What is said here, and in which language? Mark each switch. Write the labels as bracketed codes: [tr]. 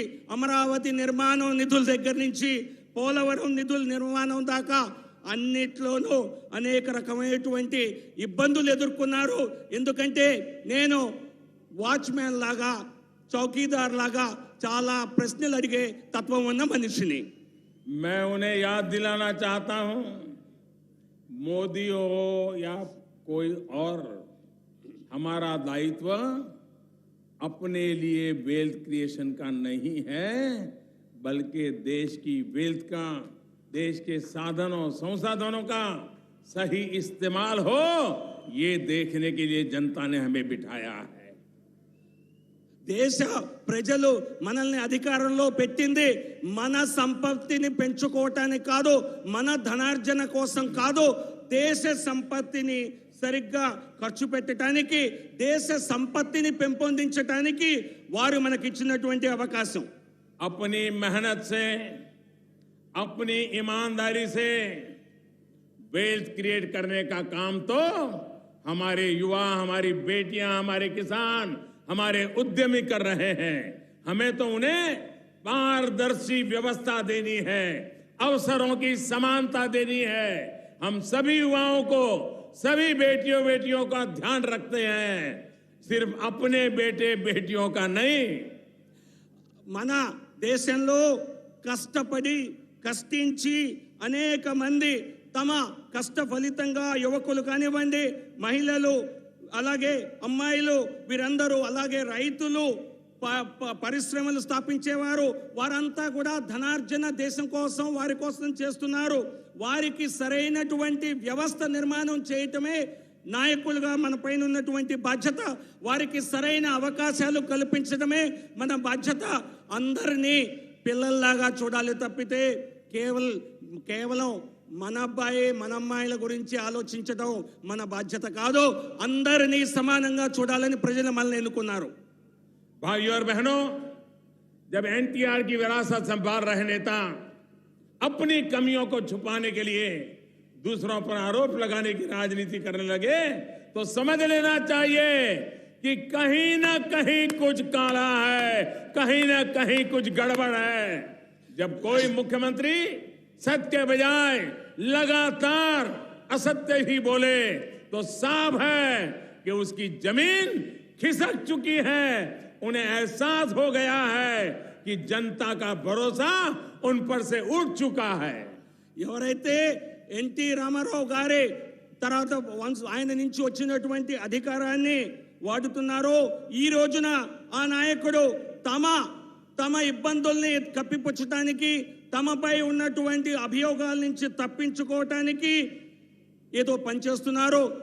[te] అమరావతి నిర్మాణం నిధుల దగ్గర నుంచి పోలవరం నిధుల నిర్మాణం దాకా అన్నిట్లోనూ అనేక రకమైనటువంటి ఇబ్బందులు ఎదుర్కొన్నారు. ఎందుకంటే నేను వాచ్మ్యాన్ లాగా, చౌకీదార్ లాగా చాలా ప్రశ్నలు అడిగే తత్వం ఉన్న మనిషిని. [hi] मैं उन्हें याद दिलाना चाहता हूं, मोदी हो या कोई और, हमारा दायित्व अपने लिए वेल्थ क्रिएशन का नहीं है, बल्कि देश की वेल्थ का, देश के साधनों संसाधनों का सही इस्तेमाल हो, ये देखने के लिए जनता ने हमें बिठाया है. [te] దేశ ప్రజలు మనల్ని అధికారంలో పెట్టింది మన సంపత్తిని పెంచుకోవటానికి కాదు, మన ధనార్జన కోసం కాదు, దేశ సంపత్తిని సరిగ్గా ఖర్చు పెట్టడానికి, దేశ సంపత్తిని పెంపొందించడానికి వారు మనకి ఇచ్చినటువంటి అవకాశం. [hi] अपनी मेहनत से, अपनी ईमानदारी से वेल्थ क्रिएट करने का काम तो हमारे युवा, हमारी बेटियां, हमारे किसान, हमारे उद्यमी कर रहे हैं. हमें तो उन्हें पारदर्शी व्यवस्था देनी है, अवसरों की समानता देनी है. हम सभी युवाओं को, सभी बेटियों का ध्यान रखते हैं, सिर्फ अपने बेटे बेटियों का नहीं. [te] మన దేశంలో కష్టపడి కష్టించి అనేక మంది తమ కష్ట ఫలితంగా యువకులు కానివ్వండి, మహిళలు, అలాగే అమ్మాయిలు, వీరందరూ, అలాగే రైతులు, పరిశ్రమలు స్థాపించేవారు, వారంతా కూడా ధనార్జన దేశం కోసం, వారి కోసం చేస్తున్నారు. వారికి సరైనటువంటి వ్యవస్థ నిర్మాణం చేయటమే నాయకులుగా మన పైన ఉన్నటువంటి బాధ్యత. వారికి సరైన అవకాశాలు కల్పించడమే మన బాధ్యత. అందరినీ పిల్లల్లాగా చూడాలి తప్పితే కేవలం మన అబ్బాయి, మన అమ్మాయిల గురించి ఆలోచించడం మన బాధ్యత కాదు. అందరినీ సమానంగా చూడాలని ప్రజలు మనల్ని ఎన్నుకున్నారు. [hi] भाइयों और बहनों, जब एनटीआर की विरासत संभाल रहे नेता अपनी कमियों को छुपाने के लिए दूसरों पर आरोप लगाने की राजनीति करने लगे, तो समझ लेना चाहिए कि कहीं ना कहीं कुछ काला है, कहीं ना कहीं कुछ गड़बड़ है. जब कोई मुख्यमंत्री सत्य के बजाय लगातार असत्य ही बोले तो साफ है कि उसकी जमीन खिसक चुकी है. उन्हें एहसास हो गया है कि जनता का भरोसा उन पर से उठ चुका है. [te] ఎవరైతే ఎన్టీ రామారావు గారి తర్వాత ఆయన నుంచి వచ్చినటువంటి అధికారాన్ని వాడుతున్నారో, ఈ రోజున ఆ నాయకుడు తమ ఇబ్బందుల్ని కప్పిపుచ్చడానికి, తమపై ఉన్నటువంటి అభియోగాల నుంచి తప్పించుకోవటానికి ఏదో పనిచేస్తున్నారు.